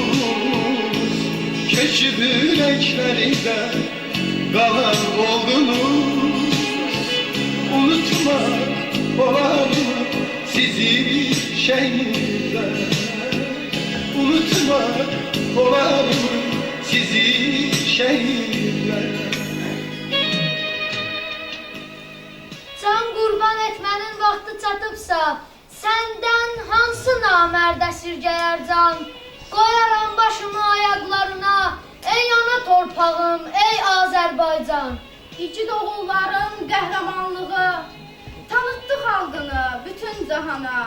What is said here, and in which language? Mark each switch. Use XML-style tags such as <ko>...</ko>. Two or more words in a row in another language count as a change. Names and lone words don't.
<tr>Köçüp yüreklerde kalan oldunuz. Unutmak olar mı sizi şehitler? Unutmak olar mı sizi şehitler?</tr> <az>Can qurban etmənin vaxtı çatıbsa, səndən hansı namərd əsirgəyər can? Qoyaram başımı ayaqlarına, ey ana torpağım, ey Azərbaycan. İgid oğulların qəhrəmanlığı tanıtdı xalqını bütün cahana.</az>